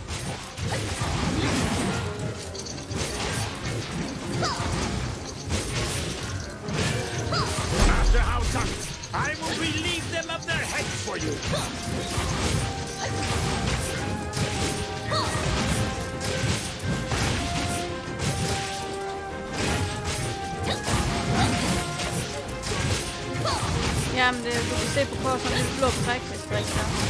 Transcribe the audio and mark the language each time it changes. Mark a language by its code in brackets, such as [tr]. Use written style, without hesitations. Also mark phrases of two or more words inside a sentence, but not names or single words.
[en] Master Hao Tang, I will relieve them of their heads for you. [da] Jamen, det, du kan se på korset, en blå prik, hvis der ikke er.